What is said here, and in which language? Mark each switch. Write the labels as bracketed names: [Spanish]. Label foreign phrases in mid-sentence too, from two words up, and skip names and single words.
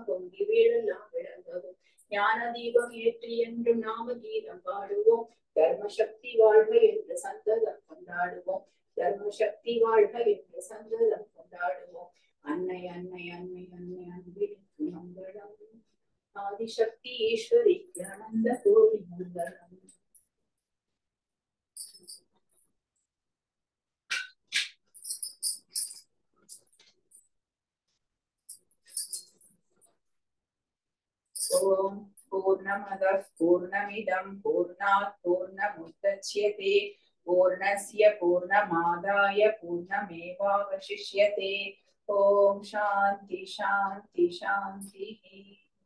[Tamil] பொங்கி வீழலாம் விளங்கவும் ஞான தீபம் ஏற்றி என்றும் நாம கீதம் பாடுவோம் தர்மசக்தி வாழ்க என்று சந்ததம் கொண்டாடுவோம் தர்மசக்தி வாழ்க என்று சந்ததம் கொண்டாடுவோம் அன்னை அன்னை அன்னை அன்னை அன்பிற்கு மங்களம் ஆதிசக்தி ஈஸ்வரிக்கு அனந்த கோடி மங்களம் [Sanskrit] ஓம் पूर्णमदः पूर्णमिदं पूर्णात् पूर्णमुदच्यते पूर्णस्य पूर्णमादाय पूर्णमेवावशिष्यते ओम शांति शांति शांति।